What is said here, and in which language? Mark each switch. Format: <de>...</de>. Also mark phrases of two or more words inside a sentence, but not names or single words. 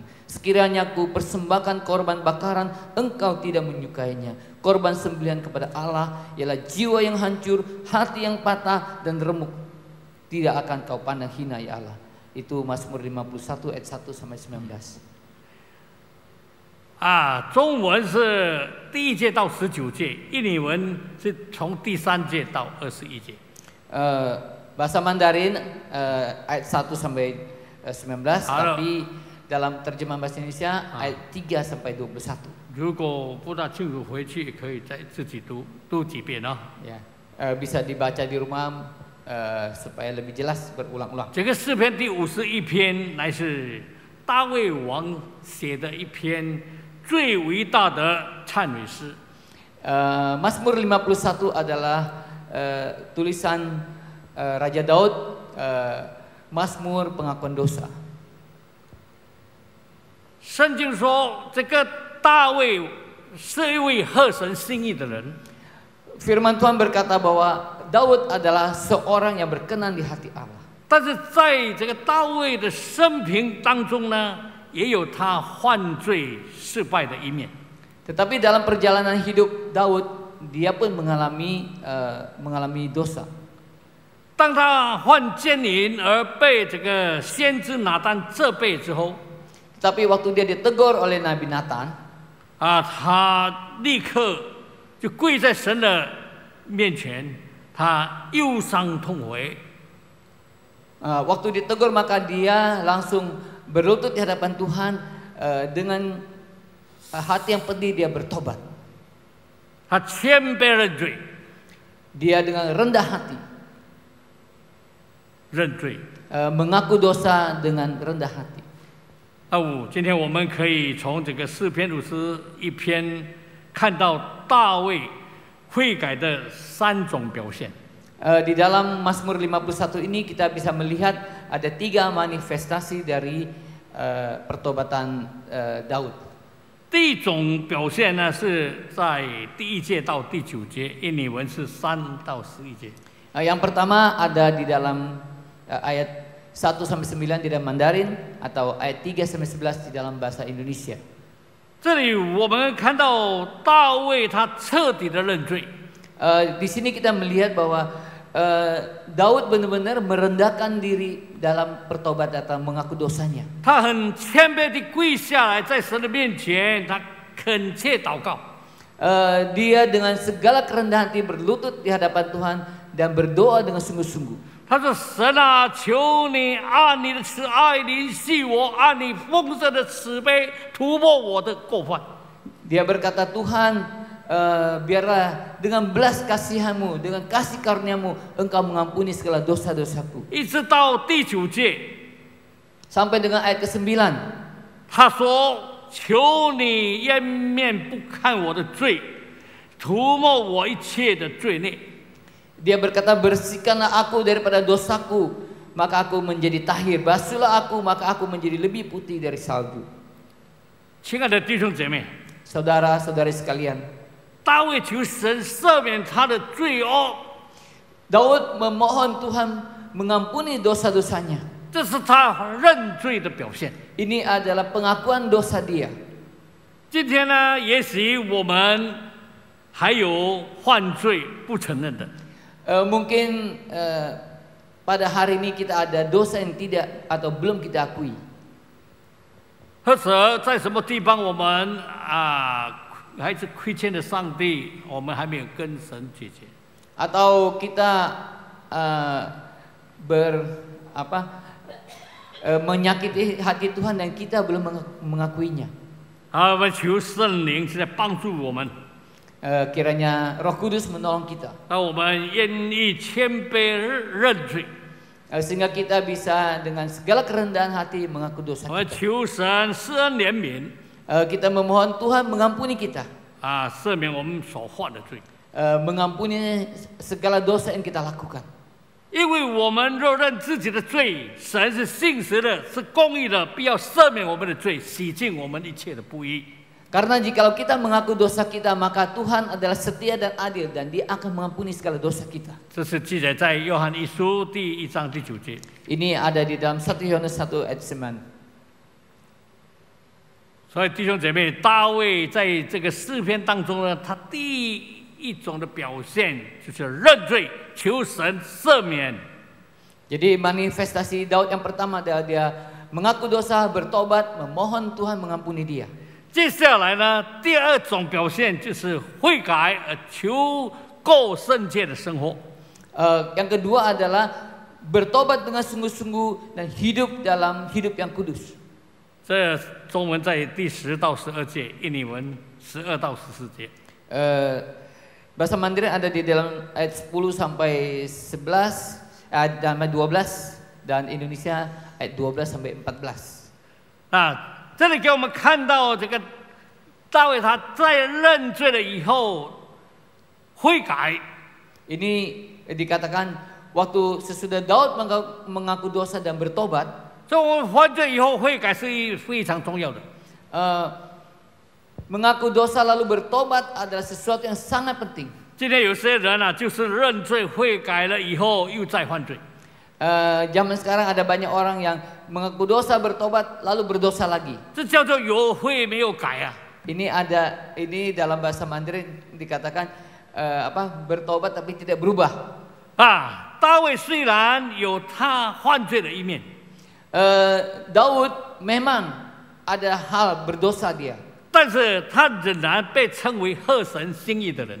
<id>Sekiranya aku persembahkan korban bakaran, engkau tidak menyukainya. Korban sembelihan kepada Allah ialah jiwa yang hancur, hati yang patah dan remuk. Tidak akan kau pandang hina, ya Allah. Itu Mazmur 51 ayat 1 sampai 19.</id> <zh>中文是第1节到19节，印尼文是从第3节到21节。</zh> <id>Bahasa Mandarin ayat 1 sampai 19, tapi dalam terjemahan bahasa Indonesia ayat 3 sampai 21.</id> <zh>如果不大清楚，回去也可以再自己读几遍啊。</zh> <id>Ya, bisa dibaca di rumah supaya lebih jelas berulang-ulang.</id> <zh>这个诗篇第51篇乃是大卫王写的一篇 最伟大的忏悔诗。</zh> <id>Mazmur 51 adalah tulisan Raja Daud, Mazmur pengakuan dosa.</id> <zh>圣经说，这个大卫是一位合神心意的人。</zh> <id>Firman Tuhan berkata bahwa Daud adalah seorang yang berkenan di hati Allah.</id> <zh>但是在这个大卫的生平当中呢， 也有他犯罪失败的一面。</zh> <id>Tetapi dalam perjalanan hidup Daud, dia pun mengalami dosa.</id> <zh>当他犯奸淫而被这个先知拿单责备之后，</zh> <id>Tapi waktu dia ditegur oleh Nabi Nathan,</id> <zh>他立刻就跪在神的面前，他忧伤痛悔。</zh> <id>waktu ditegur maka dia langsung berlutut di hadapan Tuhan, dengan hati yang pedih dia bertobat.</id> <zh>他谦卑认罪，</zh> <id>Dia dengan rendah hati</id> <zh>认罪。</zh> <id>mengaku dosa dengan rendah hati.</id> <zh>今天我们可以从这个诗篇51篇看到大卫悔改的3种表现。</zh> <id>Di dalam Mazmur 51 ini kita bisa melihat ada 3 manifestasi dari pertobatan Daud.</id> <zh>第一种表现呢，是在第1节到第9节，印尼文是3到11节。</zh> <id>Yang pertama ada di dalam ayat 1 sampai 9 di dalam Mandarin, atau ayat 3 sampai 11 di dalam bahasa Indonesia.</id> <zh>这里我们看到大卫他彻底的认罪。</zh> <id>Di sini kita melihat bahwa Daud benar-benar merendahkan diri dalam pertobatan atau mengaku dosanya.</id> <zh>他很谦卑地跪下来，在神的面前，他恳切祷告。</zh> <id>Dia dengan segala kerendahan hati berlutut di hadapan Tuhan dan berdoa dengan sungguh-sungguh.</id> <zh>他说：“神啊，求你按你的慈爱怜恤我，按你丰盛的慈悲涂抹我的过犯。”</zh> <id>Dia berkata, Tuhan, biarlah dengan belas kasihan-Mu, dengan kasih karunia-Mu, Engkau mengampuni segala dosa-dosaku.</id> <zh>一直到第9节，</zh> <id>Sampai dengan ayat ke-9.</id> <zh>他说：“求你掩面不看我的罪，涂抹我一切的罪孽。”</zh> <id>Dia berkata, bersihkanlah aku daripada dosaku, maka aku menjadi tahir. Basuhlah aku, maka aku menjadi lebih putih dari salju.</id> <zh>亲爱的弟兄姐妹，</zh> <id>Saudara-saudari sekalian,</id> <zh>大卫求神赦免他的罪恶，</zh> <id>Daud memohon Tuhan mengampuni dosa-dosanya.</id> <zh>这是他认罪的表现。</zh> <id>Ini adalah pengakuan dosa dia.</id> <zh>今天呢，也许我们还有犯罪不承认的。</zh> <id>Mungkin pada hari ini kita ada dosa yang tidak atau belum kita akui.</id> <zh>或者在什么地方我们还是亏欠了上帝，我们还没有跟神解决。</zh> <id>Atau kita menyakiti hati Tuhan dan kita belum mengakuinya.</id> <zh>我们求圣灵现在帮助我们。</zh> <id>Kiranya Roh Kudus menolong kita.</id> <zh>我们愿意谦卑认罪。</zh> <id>Sehingga kita bisa dengan segala kerendahan hati mengaku dosa</id> <zh>我们</zh> <id>kita.</id> <zh>求神施恩怜悯，</zh> <id>Kita memohon Tuhan mengampuni kita.</id> <zh>赦免我们所犯的罪。</zh> <id>Mengampuni segala dosa yang kita lakukan.</id> <zh>因为我们若认自己的罪，神是信实的，是公义的，必要赦免我们的罪，洗净我们一切的不义。</zh> <id>Karena jikalau kita mengaku dosa kita, maka Tuhan adalah setia dan adil dan Dia akan mengampuni segala dosa kita.</id> <zh>这是记载在约翰一书第1章第9节。</zh> <id>Ini ada di dalam 1 Yohanes 1 ayat 9.</id> <zh>所以弟兄姐妹，大卫在这个诗篇当中呢，他第一种的表现就是认罪，求神赦免。</zh> <id>Jadi manifestasi Daud yang pertama adalah dia mengaku dosa, bertobat, memohon Tuhan mengampuni dia.</id> <zh>接下来呢，第二种表现就是悔改，求过圣洁的生活。</zh> <id>Yang kedua adalah bertobat dengan sungguh-sungguh dan hidup dalam hidup yang kudus.</id> <zh>这中文在第10到12节，印尼文12到14节。</zh> <id>Bahasa Mandarin ada di dalam ayat 10 sampai 11, ayat 12, dan Indonesia ayat 12 sampai 14.</id> <zh>那这里给我们看到这个大卫他在认罪了以后悔改。</zh> <id>Ini dikatakan waktu sesudah Daud mengaku dosa dan bertobat.</id> <zh>所以我们犯罪以后悔改是非常重要的。</zh> <id>Mengaku dosa lalu bertobat adalah sesuatu yang sangat penting.</id> <zh>今天有些人就是认罪悔改了以后又再犯罪。</zh> <id>Zaman sekarang ada banyak orang yang mengaku dosa, bertobat, lalu berdosa lagi.</id> <zh>这叫做有悔没有改啊。</zh> <id>Ini dalam bahasa Mandarin dikatakan bertobat tapi tidak berubah.</id> <zh>大卫虽然有他犯罪的一面，</zh> <id>Daud memang ada hal berdosa dia.</id> <zh>但是他仍然被称为合神心意的人。</zh>